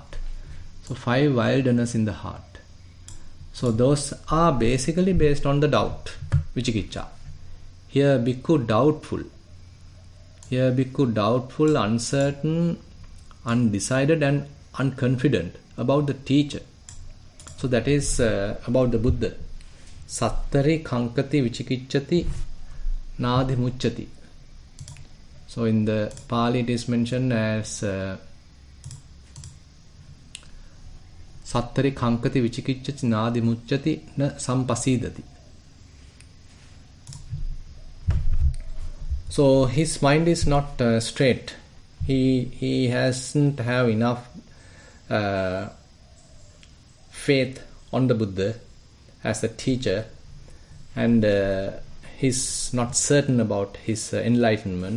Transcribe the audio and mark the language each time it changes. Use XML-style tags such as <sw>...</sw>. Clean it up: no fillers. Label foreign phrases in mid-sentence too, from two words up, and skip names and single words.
<en>So 5 wildness in the heart. So those are basically based on the doubt, vicikiccha. Here bhikkhu doubtful. Here bhikkhu doubtful, uncertain, undecided and unconfident about the teacher. So that is about the Buddha.</en> <pi>Sattari kankati vicikicchati nadi mucchati.</pi> <en>So in the Pali it is mentioned as</en> <pi>Sattari kankati vicikicchati nadi mucchati na sampasidati.</pi> <en>So his mind is not straight. He hasn't have enough faith on the Buddha as a teacher, and he's not certain about his enlightenment.</en>